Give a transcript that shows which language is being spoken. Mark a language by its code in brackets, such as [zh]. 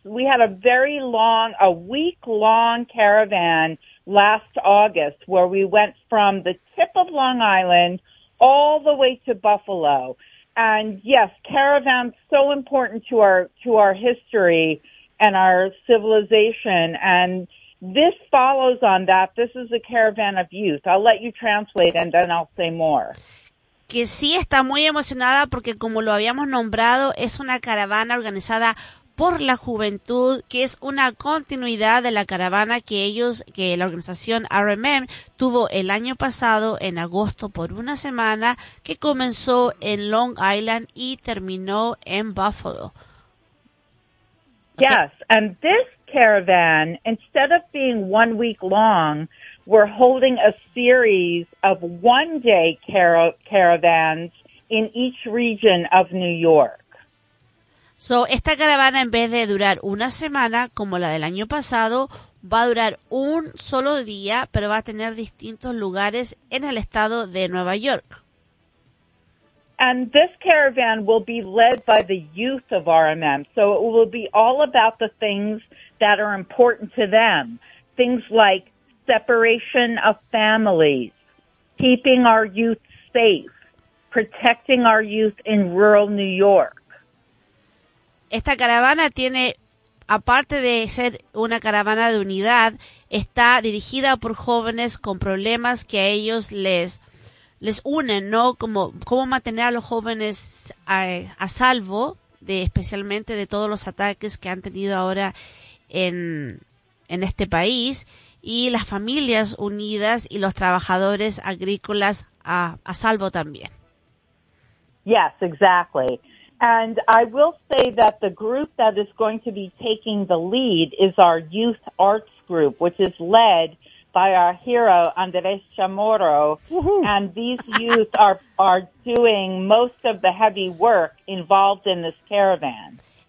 [en] We had a week long caravan last August where we went from the tip of Long Island all the way to Buffalo. And yes, caravans so important to our history and our civilization. And this follows on that. This is a caravan of youth. I'll let you translate and then I'll say more. [es] Que sí, está muy emocionada porque como lo habíamos nombrado, es una caravana organizada por la juventud, que es una continuidad de la caravana que la organización RMM tuvo el año pasado en agosto por una semana, que comenzó en Long Island y terminó en Buffalo. [en] Okay. Yes, and this caravan, instead of being 1 week long, we're holding a series of one day caravans in each region of New York. [es] So, esta caravana, en vez de durar una semana, como la del año pasado, va a durar un solo día, pero va a tener distintos lugares en el estado de Nueva York. [en] And this caravan will be led by the youth of RMM. So, it will be all about the things that are important to them. Things like separation of families, keeping our youth safe, protecting our youth in rural New York. [es] Esta caravana tiene, aparte de ser una caravana de unidad, está dirigida por jóvenes con problemas que a ellos les unen, ¿no? Como cómo mantener a los jóvenes a salvo de especialmente de todos los ataques que han tenido ahora en este país, y las familias unidas y los trabajadores agrícolas a salvo también. [en] Yes, exactly. And I will say that the group that is going to be taking the lead is our youth arts group, which is led by our hero, Andres Chamorro. Woo-hoo. And these youth are doing most of the heavy work involved in this caravan.